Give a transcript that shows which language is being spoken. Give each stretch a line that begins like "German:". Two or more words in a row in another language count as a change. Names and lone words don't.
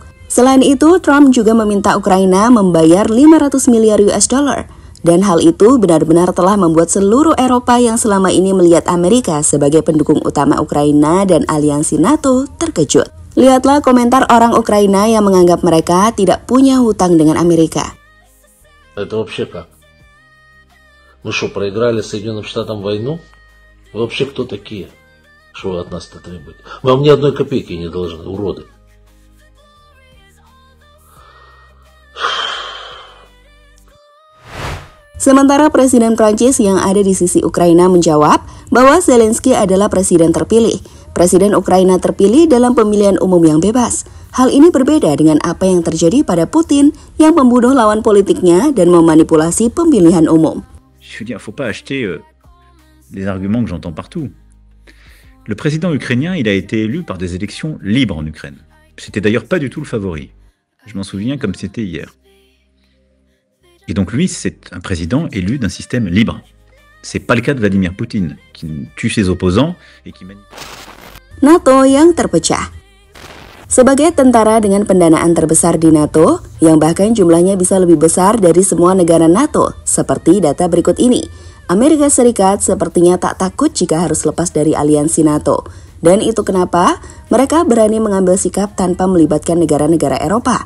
Indonesian: Selain itu, Trump juga meminta Ukraina membayar 500 miliar
English: US dollar.
Indonesian: Dan hal itu benar-benar telah membuat seluruh Eropa yang selama ini melihat Amerika sebagai pendukung utama Ukraina dan aliansi NATO terkejut. Lihatlah komentar orang Ukraina yang menganggap mereka tidak punya hutang dengan Amerika.
Russian: Это вообще как? Мы что, проиграли Соединенным Штатам войну? Вы вообще кто такие? Что вы от нас-то требуете? Вам ни одной копейки не должны, уроды.
Indonesian: Sementara Presiden Prancis yang ada di sisi Ukraina menjawab bahwa Zelensky adalah presiden terpilih. Presiden Ukraina terpilih dalam pemilihan umum yang bebas. Hal ini berbeda dengan apa yang terjadi pada Putin yang membunuh lawan politiknya dan memanipulasi pemilihan umum.
French: Je veux dire, faut pas acheter les arguments que j'entends partout. Le président ukrainien, il a été élu par des élections libres en Ukraine. C'était d'ailleurs pas du tout le favori. Je m'en souviens comme c'était hier. Et donc lui, c'est un président élu d'un système libre. C'est pas le cas de Vladimir Poutine, qui tue ses opposants et qui manipule.
Indonesian: NATO yang terpecah. Sebagai tentara dengan pendanaan terbesar di NATO, yang bahkan jumlahnya bisa lebih besar dari semua negara NATO, seperti data berikut ini, Amerika Serikat sepertinya tak takut jika harus lepas dari aliansi NATO. Dan itu kenapa mereka berani mengambil sikap tanpa melibatkan negara-negara Eropa.